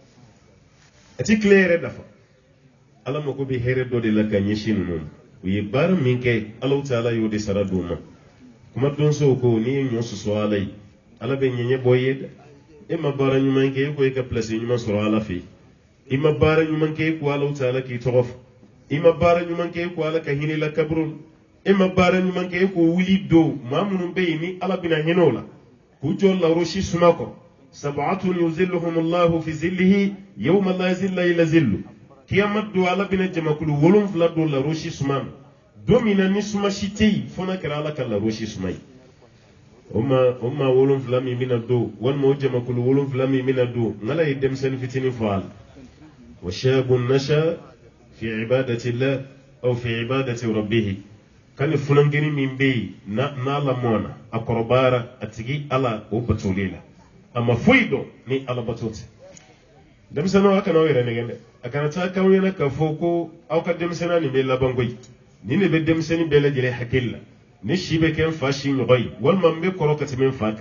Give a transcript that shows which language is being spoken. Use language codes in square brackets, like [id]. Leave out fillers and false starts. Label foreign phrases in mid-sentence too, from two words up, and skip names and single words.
[bm] a tɛ tile yɛrɛ dafa ala mako bɛ hɛrɛ dɔ de la ka ɲɛsin ninnu u ye baara min kɛ ala ta ala y'o de sara d'u ma kuma donso ko n'i ye ɲɔ susu ala ye ala bɛ ɲɛɲɛ bɔ i ye dɛ e ma baara ɲuman kɛ e ko e ka place ɲuman sɔrɔ ala fɛ i ma baara ɲuman kɛ e ko ala ta ala k'i tɔgɔ fɔ i ma baara ɲuman kɛ e ko ala ka hinɛ la kaburu e ma baara ɲuman kɛ e ko wuli don maa minnu bɛ yen ni ala bɛna hinɛ o la k'u jɔ lawurusi suma kɔrɔ [ar] سبعة يظلهم الله في ظله يوم لا ظل إلا ظله [bm] kiyamat do ala bɛna jamakulu 7 don lawurusi suma don min na ni suma si tɛ yen fo n'a kɛra ala ka lawurusi suma ye o maa 7 min bɛna don walima o jamakulu 7 min bɛna don n'ala ye denmisɛnnin fitinin fɔ a la [ar] وشاب نشأ في عبادة الله أو في عبادة ربه [bm] kan fulangeni min bɛ yen n'a lamɔna a kɔrɔbayara a tigi ala o batoli la a ma foyi dɔn ni ala bato tɛ denmisɛnninw a kana aw yɛrɛ nɛgɛn dɛ a kana taa k'aw ɲɛna k'a fɔ ko aw ka denmisɛnninya nin bɛ laban koyi nin de bɛ denmisɛnnin bɛɛ lajɛlen hakili la ni si bɛ kɛ n fa si ɲɔgɔn ye walima n bɛ kɔrɔ ka tɛmɛ n fa